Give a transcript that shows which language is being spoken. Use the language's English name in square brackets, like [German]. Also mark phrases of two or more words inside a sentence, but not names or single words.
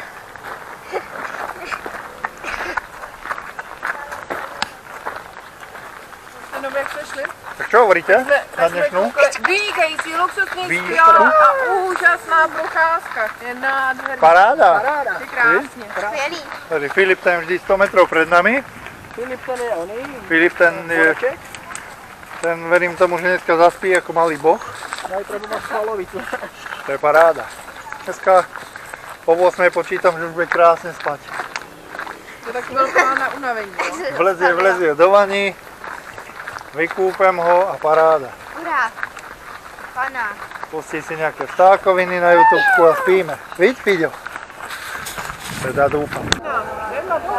[Czech] Jenom jak šli? [Slovak] Tak čo hovoríte na dnešnú? [Czech] Vynikající luxusní Výjezd. skvělá a úžasná procházka. Je nádherný. Paráda. Ty krásně. Skvělý. [Slovak] Tady Filip ten vždy 100 metrov pred nami. Filip ten je oný. Filip ten verím tomu, že dneska zaspí ako malý boh. Najprve máš svalovicu. To je paráda. Dneska po 8 počítam, že už bude krásne spať. [Czech] To je taky velká na unavení. [Slovak] Vlezie do vani, vykúpem ho a paráda. Urá. Pana. Pustí si nejaké vtákoviny na YouTubeku a spíme. Víď, Fiďo? Teda dúfam. Jedna dole.